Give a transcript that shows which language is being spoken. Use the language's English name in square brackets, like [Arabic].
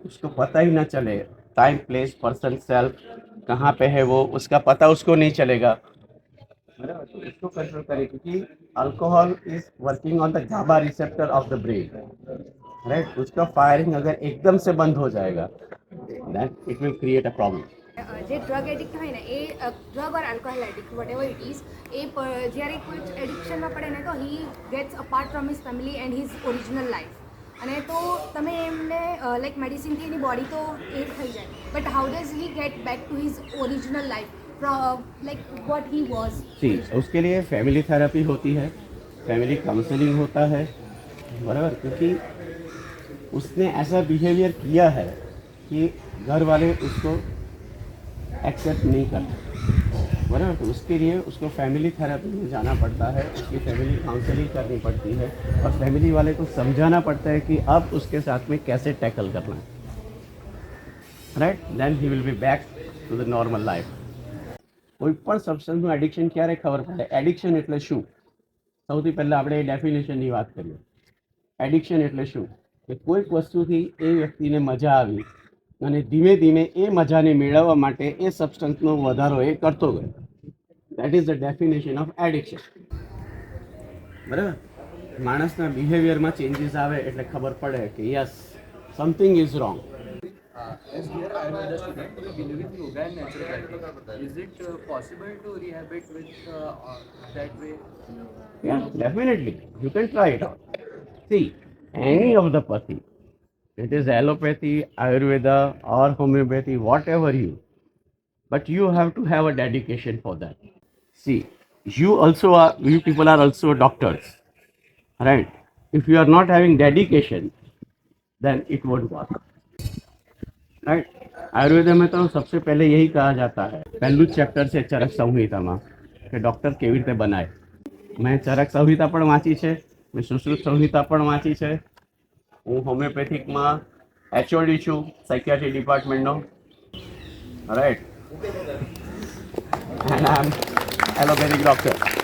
[Hindi] उसको पता ही ना चले, टाइम, प्लेस, पर्सन, सेल्फ कहाँ पे है वो, उसका पता उसको नहीं चलेगा, बराबर? तो इसको कंट्रोल करें, क्योंकि [English] Alcohol is working on the GABA receptor of the brain, right? [Hindi] उसका फायरिंग अगर एकदम से बंद हो जाएगा, [English] then it will create a problem. જે drug addict હોય ને એ drug or alcohol addict whatever it is, [Gujarati] એ જ્યારે કોઈ એડિક્શનમાં પડે ને તો [English] He gets apart from his family and his original life. [Gujarati] અને તો તમે એમને લાઈક મેડિસિનથી એની બોડી તો એ થઈ જાય, [English] But how does he get back to his original life, like what he was? [Hindi] सी, उसके लिए फैमिली थेरेपी होती है, फैमिली काउंसलिंग होता है, बराबर? क्योंकि उसने ऐसा बिहेवियर किया है कि घर वाले उसको एक्सेप्ट नहीं करते, बराबर? तो उसके लिए उसको फैमिली थेरेपी में जाना पड़ता है, उसकी फैमिली काउंसलिंग करनी पड़ती है, और फैमिली वाले को समझाना पड़ता है कि अब उसके साथ में कैसे टैकल करना है, right? [English] Then he will be back to the normal life. [Gujarati] કોઈ પણ સબસ્ટન્સનું એડિક્શન ક્યારે ખબર પડે? એડિક્શન એટલે શું? સૌથી પહેલાં આપણે એ ડેફિનેશનની વાત કરીએ. એડિક્શન એટલે શું? કે કોઈક વસ્તુથી એ વ્યક્તિને મજા આવી અને ધીમે ધીમે એ મજાને મેળવવા માટે એ સબસ્ટન્સનો વધારો એ કરતો ગયો. [English] That is the definition of addiction, બરાબર? [Gujarati] માણસના બિહેવિયરમાં ચેન્જીસ આવે એટલે ખબર પડે કે [English] Yes, something is wrong. As we are Ayurveda student, we live in yoga and naturopathy. Is it possible to rehabilitate with that way? Yeah, definitely. You can try it out. See, any of the pathy, it is allopathy, Ayurveda, or homeopathy, whatever you, but you have to have a dedication for that. See, you people are also doctors, right? If you are not having dedication, then it won't work, right? [Hindi] Ayurveda में तो सबसे पहले यही कहा जाता है, पहलू chapter से चरक संहिता में, कि डॉक्टर [Gujarati] કેવી રીતે બનાય. મેં ચરક સંહિતા પણ વાંચી છે, મેં સુશ્રુત સંહિતા પણ વાંચી છે. હું હોમિયોપેથિકમાં HOD છું, સાયકિયાટ્રી ડિપાર્ટમેન્ટનો, right? [English] And I am allopathic doctor.